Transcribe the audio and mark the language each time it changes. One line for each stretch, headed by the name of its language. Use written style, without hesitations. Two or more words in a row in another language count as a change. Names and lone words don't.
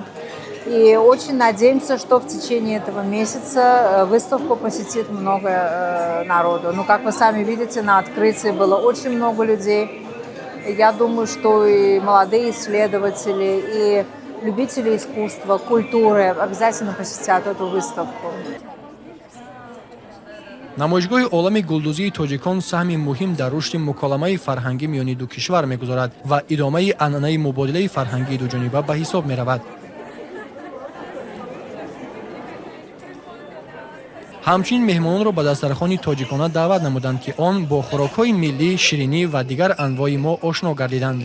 Russian: И очень надеемся, что в течение этого месяца выставку посетит много народу. Ну, как вы сами видите, на открытии было очень много людей. Я думаю, что и молодые исследователи, и любители искусства, культуры обязательно посетят эту выставку.
Tajik: намоишгоҳи олами гулдузии тоҷикон саҳми муҳим дар рушди муколамаи фарҳангӣ миёни ду кишвар мегузорад ва идомаи анъанаи мубодилаи фарҳангии дуҷониба ба ҳисоб меравад. ҳамчунин меҳмононро ба дастархони тоҷикона даъват намуданд, ки он бо хӯрокҳои миллӣ, ширинӣ ва дигар анвои мо ошно гардиданд.